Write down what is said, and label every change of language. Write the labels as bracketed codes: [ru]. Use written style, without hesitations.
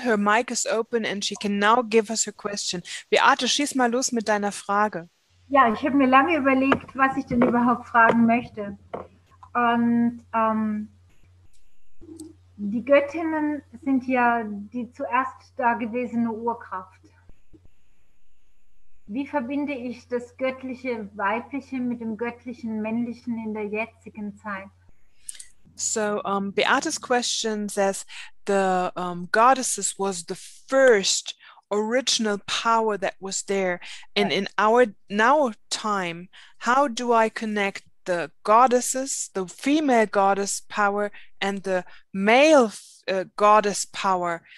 [en] Her mic is open and she can now give us her question. [de] Beate, schieß mal los mit deiner Frage. Ja, ich habe mir lange überlegt, was ich denn überhaupt fragen möchte. Und die Göttinnen sind ja die zuerst dagewesene Urkraft. Wie verbinde ich das göttliche Weibliche mit dem göttlichen Männlichen in der jetzigen Zeit? [en] So Beate's question says the goddesses was the first original power that was there, and in our now time, how do I connect the goddesses, the female goddess power and the male goddess power?